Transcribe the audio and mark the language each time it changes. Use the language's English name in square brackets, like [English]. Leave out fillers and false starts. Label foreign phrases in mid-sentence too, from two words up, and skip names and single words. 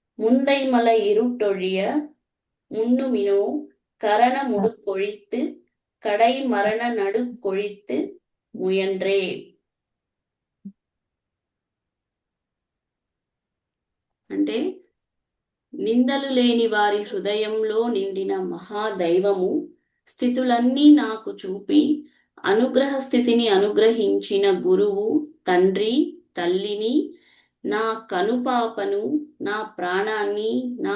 [Tamil] முந்தைமலை இருட்டொழிய முன்னுமினோ கரண முடுப்பொழித்து கடை மரண நடு கொழித்து முயன்றே. [Telugu] అంటే నిందలు లేని వారి హృదయంలో నిండిన మహాదైవము స్థితులన్నీ నాకు చూపి అనుగ్రహ స్థితిని అనుగ్రహించిన గురువు తండ్రి తల్లిని నా కనుపాపను నా ప్రాణాన్ని నా